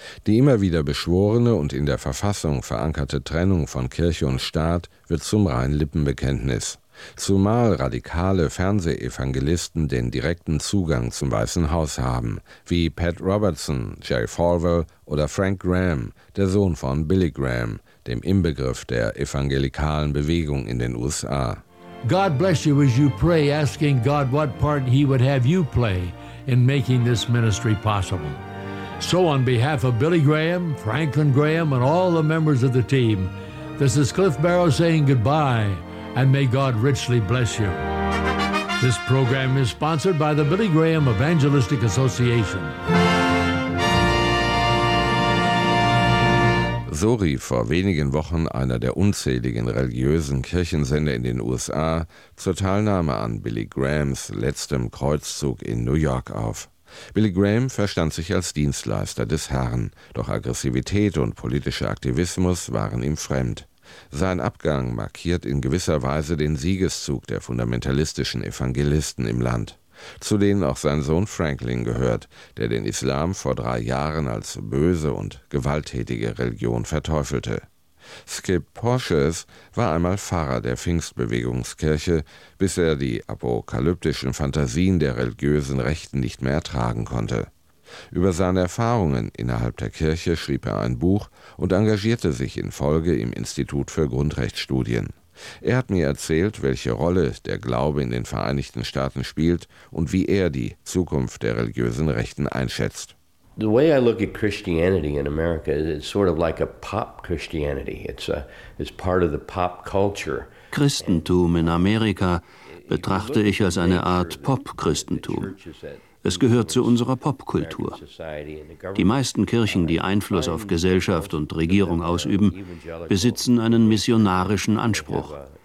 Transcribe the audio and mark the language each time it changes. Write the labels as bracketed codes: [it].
[de] Die immer wieder beschworene und in der Verfassung verankerte Trennung von Kirche und Staat wird zum reinen Lippenbekenntnis. Zumal radikale Fernsehevangelisten den direkten Zugang zum Weißen Haus haben, wie Pat Robertson, Jerry Falwell oder Frank Graham, der Sohn von Billy Graham, dem Inbegriff der evangelikalen Bewegung in den USA. [en] God bless you as you pray, asking God what part he would have you play in making this ministry possible. So on behalf of Billy Graham, Franklin Graham and all the members of the team, this is Cliff Barrow saying goodbye. And may God richly bless you. This program is sponsored by the Billy Graham Evangelistic Association. [de] So rief vor wenigen Wochen einer der unzähligen religiösen Kirchensender in den USA zur Teilnahme an Billy Grahams letztem Kreuzzug in New York auf. Billy Graham verstand sich als Dienstleister des Herrn, doch Aggressivität und politischer Aktivismus waren ihm fremd. Sein Abgang markiert in gewisser Weise den Siegeszug der fundamentalistischen Evangelisten im Land, zu denen auch sein Sohn Franklin gehört, der den Islam vor 3 Jahren als böse und gewalttätige Religion verteufelte. Skip Porches war einmal Pfarrer der Pfingstbewegungskirche, bis er die apokalyptischen Fantasien der religiösen Rechten nicht mehr ertragen konnte. Über seine Erfahrungen innerhalb der Kirche schrieb er ein Buch und engagierte sich in Folge im Institut für Grundrechtsstudien. Er hat mir erzählt, welche Rolle der Glaube in den Vereinigten Staaten spielt und wie er die Zukunft der religiösen Rechten einschätzt. [en] The way I look at Christianity in America is sort of like a pop Christianity. It's part of the pop culture. [de] Christentum in Amerika betrachte ich als eine Art Pop-Christentum. Es gehört zu unserer Popkultur. Die meisten Kirchen, die Einfluss auf Gesellschaft und Regierung ausüben, besitzen einen missionarischen Anspruch.